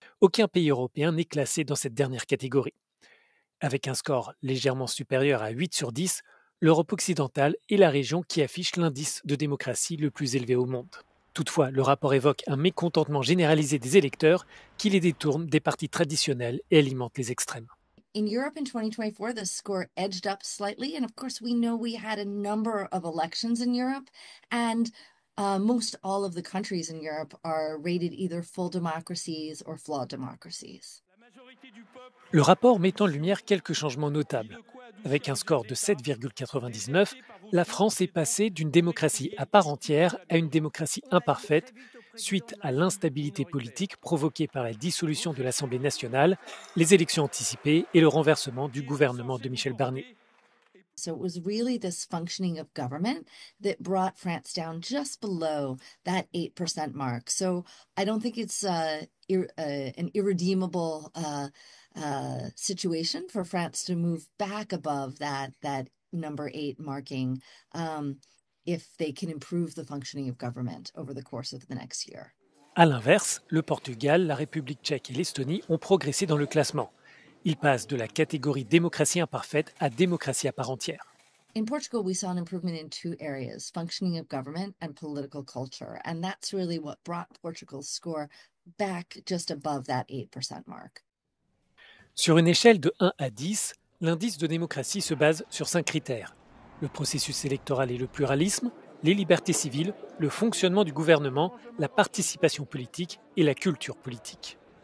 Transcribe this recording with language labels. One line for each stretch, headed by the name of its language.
French: Aucun pays européen n'est classé dans cette dernière catégorie. Avec un score légèrement supérieur à 8 sur 10, l'Europe occidentale est la région qui affiche l'indice de démocratie le plus élevé au monde. Toutefois, le rapport évoque un mécontentement généralisé des électeurs qui les détournent des partis traditionnels et alimentent les extrêmes.
English: In Europe in 2024, the score edged up slightly. And of course, we know we had a number of elections in Europe. And most all of the countries in Europe are rated either full democracies or flawed democracies.
French: Le rapport met en lumière quelques changements notables. Avec un score de 7,99, la France est passée d'une démocratie à part entière à une démocratie imparfaite suite à l'instabilité politique provoquée par la dissolution de l'Assemblée nationale, les élections anticipées et le renversement du gouvernement de Michel Barnier.
English: So it was really this functioning of government that brought France down just below that 8% mark. So I don't think it's an irredeemable situation for France to move back above that number 8 marking if they can improve the functioning of government over the course of the next year.
French: À l'inverse, le Portugal, la République tchèque et l'Estonie ont progressé dans le classement. Ils passent de la catégorie démocratie imparfaite à démocratie à part entière.
English: In Portugal, we saw an improvement in 2 areas, functioning of government and political culture. And that's really what brought Portugal's score back just above that 8% mark.
French: Sur une échelle de 1 à 10, l'indice de démocratie se base sur 5 critères. Le processus électoral et le pluralisme, les libertés civiles, le fonctionnement du gouvernement, la participation politique et la culture politique.